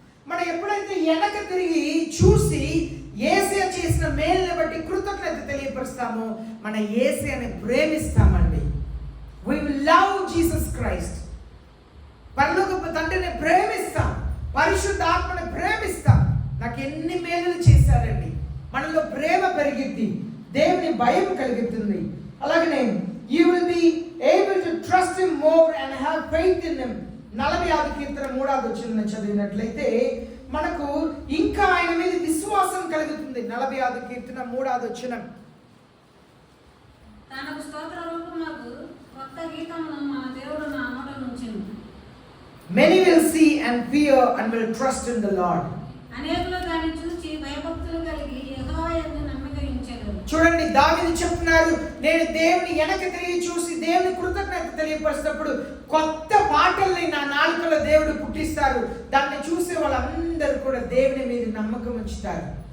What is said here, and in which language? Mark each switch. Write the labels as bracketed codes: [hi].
[te] మనం ఎప్పుడైతే వెనక తిరిగి చూసి యేసయ్య చేసిన మేలుని బట్టి కృతజ్ఞత తెలియపరుస్తామో మన యేసయ్యని ప్రేమిస్తామండి. [en] We will love Jesus Christ. [te] పరలోకపు తండ్రిని ప్రేమిస్తాం, పరిశుద్ధ ఆత్మని ప్రేమిస్తాం. నాకు ఎన్ని మేలులు చేశారండి. మనలో ప్రేమ పెరిగిద్ది, దేవుని భయం కలుగుతుంది. అలాగనే [en] you will be able to trust him more and have faith in him. [te] 40వ కీర్తన 3వ వచనం చదివినట్లయితే మనకు ఇంకా ఆయన మీద విశ్వాసం కలుగుతుంది. 40వ కీర్తన 3వ వచనం. తనకు స్తోత్ర రూపమునకు కొత్త గీతమును మన దేవుడు నా నోట నుంచెను. [en] Many will see and fear and will trust in the Lord. [te] అనేకులు దాన్ని చూసి భయభక్తులు కలిగి యెహోవా యందు నమ్మిక ఉంచెదరు. చూడండి, దావీదు చెప్తున్నారు, నేను దేవుని వెనక తిరిగి చూసి దేవుని కృతజ్ఞత తెలియపరిచినప్పుడు కొత్త పాటల్ని నా నాలుకలో దేవుడు పుట్టిస్తారు. దాన్ని చూసే వాళ్ళందరూ కూడా దేవుని మీద నమ్మకం ఉంచుతారు.